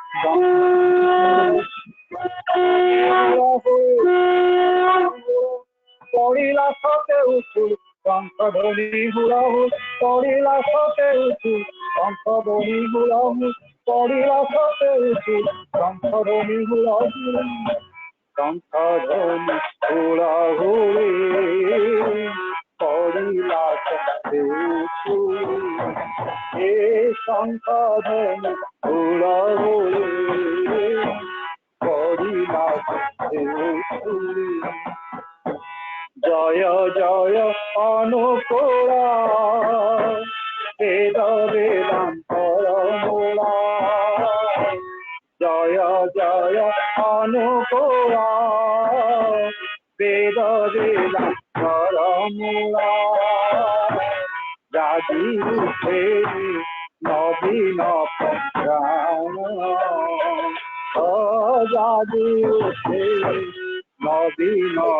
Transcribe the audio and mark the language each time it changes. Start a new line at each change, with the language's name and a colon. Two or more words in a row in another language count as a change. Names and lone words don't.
Odia: ପଢିଲା ସତେ ଉଠୁ ଶଙ୍ଖ ଧ୍ୱନି ହୁଳାଉ ପଢିଲା ସତେ ଉଠୁ ଶଙ୍ଖ ଧ୍ୱନି ହୁଳାଉ ପଢିଲା ସତେ ଉଠୁ ଶଙ୍ଖ ଧ୍ୱନି ହୁଳାଉ ଶଙ୍ଖ ଧ୍ୱନି ହୁଳାହୁଳି ପଢିଲା ସତେ ଉଠୁ ଏ ଶଙ୍ଖ ଧ୍ୱନି ହୁଳାହୁଳି ପଢିଲା ସତେ ଉଠୁ
Bangla: জয় জয় অনুকূল বেদ বেদান্তর মূলা জয় জয় অনুকূল বেদ বেদান্তর মূলা জাগি উঠে নবীন প্রাণ জাগি উঠে নবীন